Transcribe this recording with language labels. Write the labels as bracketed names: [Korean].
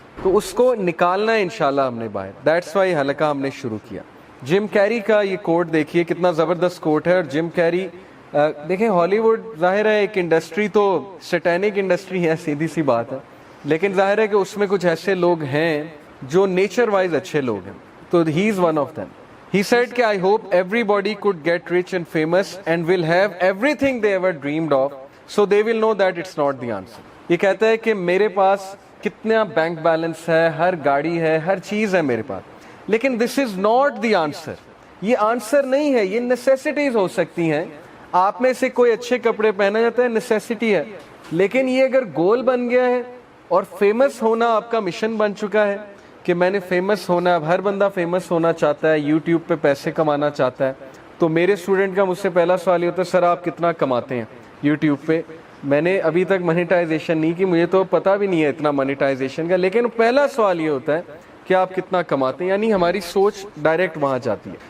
[Urdu] تو اس کو نکالنا ہے انشاءاللہ ہم نے باہر. دیٹس وائی حلقہ ہم نے شروع کیا. جم کیری کا یہ کوٹ دیکھیے, کتنا زبردست کوٹ ہے. اور جم کیری دیکھیں, ہالی ووڈ ظاہر ہے ایک انڈسٹری تو سیٹینک انڈسٹری ہے, سیدھی سی بات ہے, لیکن ظاہر ہے کہ اس میں کچھ ایسے لوگ ہیں جو نیچر وائز اچھے لوگ ہیں. [English] تو he is one of them. He said [Urdu] کہ [English] I hope everybody could get rich and famous and will have everything they ever dreamed of, so they will know that it's not the answer. [Urdu] یہ کہتا ہے کہ میرے پاس کتنا bank balance ہے, ہر گاڑی ہے, ہر چیز ہے میرے پاس, لیکن [English] this is not the answer. [Urdu] یہ آنسر نہیں ہے, یہ نیسیسٹیز ہو سکتی ہیں. آپ میں سے کوئی اچھے کپڑے پہنا جاتا ہے, نیسیسٹی ہے, لیکن یہ اگر گول بن گیا ہے اور فیمس ہونا آپ کا مشن بن چکا ہے کہ میں نے فیمس ہونا ہے, اب ہر بندہ فیمس ہونا چاہتا ہے, یوٹیوب پہ پیسے کمانا چاہتا ہے, تو میرے اسٹوڈنٹ کا مجھ سے پہلا سوال یہ ہوتا ہے, سر آپ کتنا کماتے ہیں یوٹیوب پہ؟ میں نے ابھی تک منیٹائزیشن نہیں کی, مجھے تو پتہ بھی نہیں ہے اتنا منیٹائزیشن کا, لیکن پہلا سوال یہ ہوتا ہے کہ آپ کتنا کماتے ہیں, یعنی ہماری سوچ ڈائریکٹ وہاں جاتی ہے.